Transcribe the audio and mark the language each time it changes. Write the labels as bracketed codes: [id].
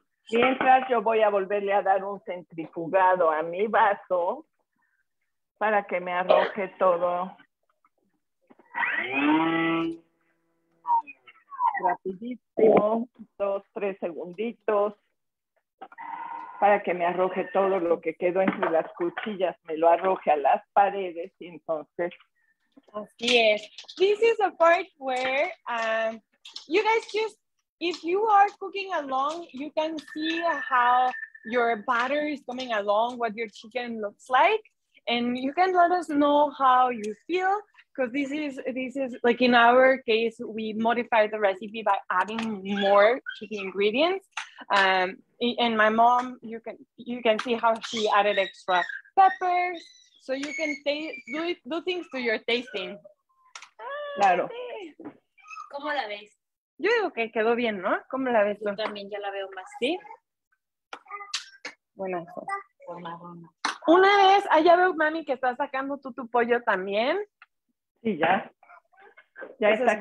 [es] Mientras yo voy a volverle a dar un centrifugado a mi vaso para que me arroje todo rapidísimo, 2, 3 segunditos, para que me arroje todo lo que quedó entre las cuchillas, me lo arroje a las paredes y entonces... Así es. [en] This is a part where you guys just, if you are cooking along, you can see how your batter is coming along, what your chicken looks like, and you can let us know how you feel, because this is like in our case, we modified the recipe by adding more chicken ingredients. And my mom, you can see how she added extra peppers, so you can do things to your tasting. [es] Claro. ¿Cómo la ves? Yo digo que quedó bien, ¿no? ¿Cómo la ves tú? Yo también ya la veo más. ¿Sí? Buena. Formadona. Una vez, ya veo, mami, que estás sacando tú tu pollo también. Sí, ya. Ya Eso está es aquí.